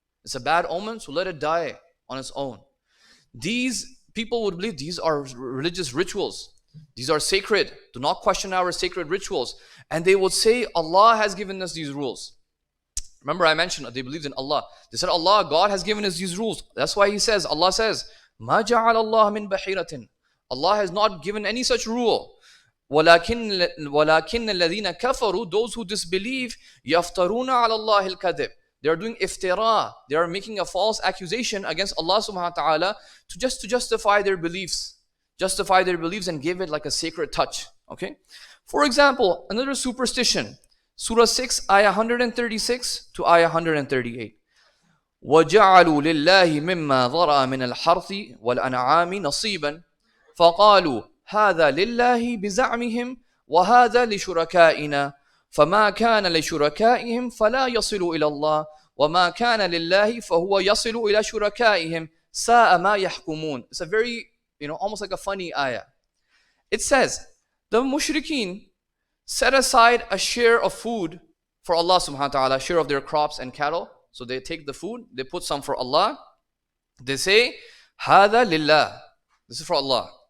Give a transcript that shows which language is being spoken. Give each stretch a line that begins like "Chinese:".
English: It's a bad omen, so let it die on its own. These people would believe these are religious rituals. These are sacred. Do not question our sacred rituals. And they would say, Allah has given us these rules. Remember I mentioned they believed in Allah. They said, Allah, God has given us these rules. That's why Allah says,
Arabic: مَا جَعَلَ اللَّهُ مِن بَحِيرَةٍ.
English: Allah has not given any such rule.
Arabic: وَلَكِنَّ الَّذِينَ كَفَرُوا,
English: those who disbelieve,
Arabic: يَفْتَرُونَ عَلَى اللَّهِ الْكَذِبِ.
English: They are doing iftira. They are making a false accusation against Allah subhanahu wa ta'ala to justify their beliefs. Justify their beliefs and give it like a sacred touch. Okay? For example, another superstition. Surah 6, ayah 136 to ayah 138.
Arabic: وَجَعَلُوا لِلَّهِ مِمَّا ذَرَأَ مِنَ الْحَرْثِ وَالْأَنْعَامِ نَصِيبًا فَقَالُوا هذا لله بزعمهم وهذا لشركائنا فما كان لشركائهم فلا يصل إلى الله وما كان لله فهو يصل إلى شركائهم ساء ما يحكمون.
English: It's a very, almost like a funny ayah. It says, the mushrikeen set aside a share of food for Allah subhanahu wa ta'ala, share of their crops and cattle. So they take the food, they put some for Allah. They say,
Arabic: هذا لله.
English: This is for Allah.